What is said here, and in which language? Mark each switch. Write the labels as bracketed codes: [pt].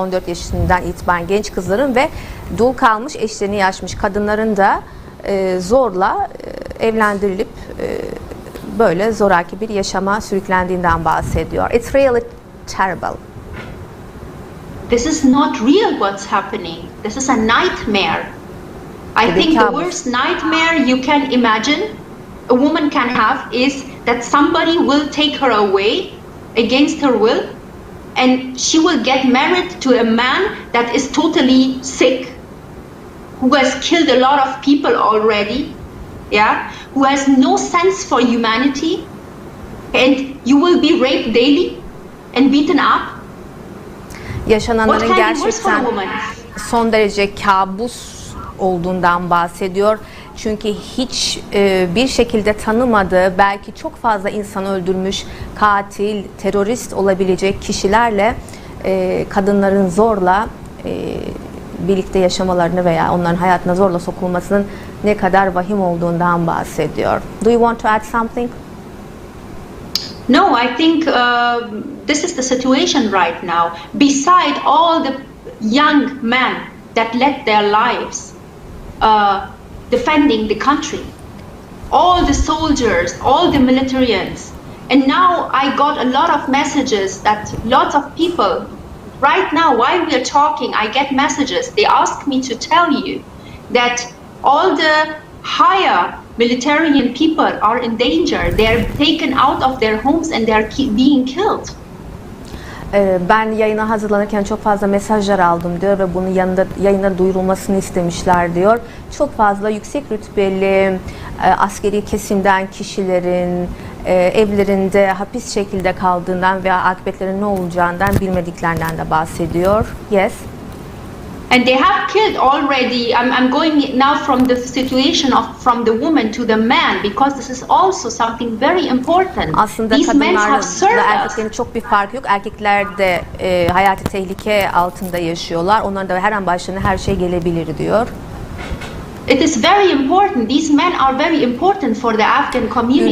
[tr] 14 yaşından itibaren genç kızların ve dul kalmış eşlerini yaşmış kadınların da zorla evlendirilip böyle zoraki bir yaşama sürüklendiğinden bahsediyor. [en] It's really terrible. This is not real what's happening. This is a nightmare. I think the worst nightmare you can imagine a woman can have is that somebody will take her away against her will, and she will get married to a man that is totally sick, who has killed a lot of people already, yeah, who has no sense for humanity, and you will be raped daily and beaten up. [tr] Yaşananların gerçekten son derece kabus olduğundan bahsediyor. Çünkü hiç bir şekilde tanımadığı, belki çok fazla insan öldürmüş, katil, terörist olabilecek kişilerle kadınların zorla birlikte yaşamalarını veya onların hayatına zorla sokulmasının ne kadar vahim olduğundan bahsediyor. [en] Do you want to add something? No, I think this is the situation right now. Beside all the young men that let their lives defending the country, all the soldiers, all the militarians, and now I got a lot of messages that lots of people, right now while we are talking, I get messages, they ask me to tell you that all the higher militarian people are in danger, they are taken out of their homes and they are being killed. [tr] Ben yayına hazırlanırken çok fazla mesajlar aldım diyor ve bunun yanında yayına duyurulmasını istemişler diyor. Çok fazla yüksek rütbeli askeri kesimden kişilerin evlerinde hapis şekilde kaldığından veya akıbetlerinin ne olacağından bilmediklerinden de bahsediyor. [en] Yes. And they have killed already. I'm going now from the situation from the woman to the man because this is also something very important. [tr] Aslında kadınlarla erkeklerin çok bir farkı yok. Erkekler de hayati tehlike altında yaşıyorlar. Onların da her an başlarına her şey gelebilir diyor. [en] It is very important. These men are very important for the Afghan community.